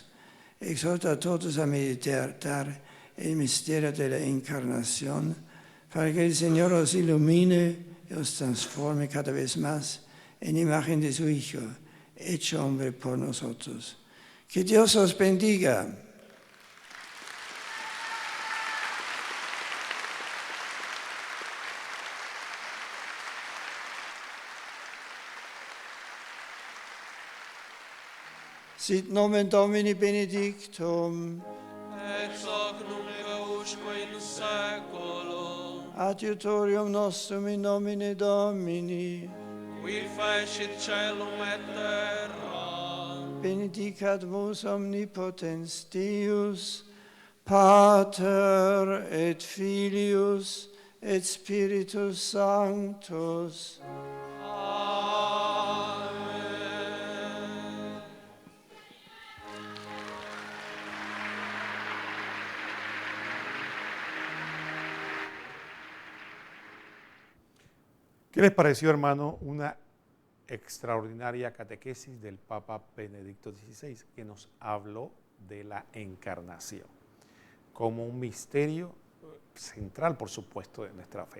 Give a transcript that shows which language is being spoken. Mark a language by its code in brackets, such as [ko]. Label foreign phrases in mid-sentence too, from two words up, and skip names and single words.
[es] Exhorto a todos a meditar el misterio de la encarnación para que el Señor os ilumine y os transforme cada vez más en imagen de su Hijo, hecho hombre por nosotros. Que Dios os bendiga. [la] Sit nomen Domini benedictum, ex hoc nunc usque in saeculum, adiutorium nostrum in nomine Domini, qui fecit caelum et terra, benedicat vos omnipotens Deus, Pater et Filius et Spiritus Sanctus. Amen. [es] ¿Qué les pareció, hermano, una extraordinaria catequesis del Papa Benedicto XVI, que nos habló de la encarnación como un misterio central, por supuesto, de nuestra fe?